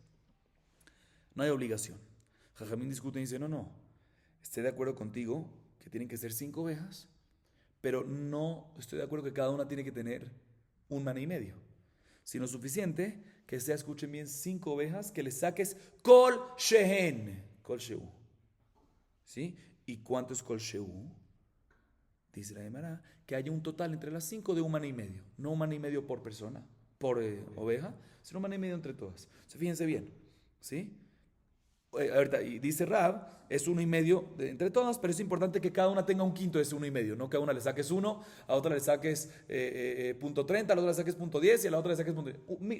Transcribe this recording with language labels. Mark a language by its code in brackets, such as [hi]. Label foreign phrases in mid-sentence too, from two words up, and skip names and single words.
[es] No hay obligación. Jajamín discute y dice, no, estoy de acuerdo contigo que tienen que ser 5 ovejas, pero no estoy de acuerdo que cada una tiene que tener 1 mané y medio, sino suficiente que sea, escuchen bien, 5 ovejas que le saques [he] כל שהן, כל שהוא. [es] ¿Sí? ¿Y cuánto es [he] כל שהוא? [es] Dice la Gemara que haya un total entre las 5 de un maná y medio. No un maná y medio por persona, por oveja, sino un maná y medio entre todas. O sea, fíjense bien, ¿sí? Ahorita, y dice Rab, es 1,5 entre todas, pero es importante que cada una tenga un quinto de ese 1,5. No que a una le saques 1, a otra le saques punto 30, a la otra le saques punto 10 y a la otra le saques punto 10.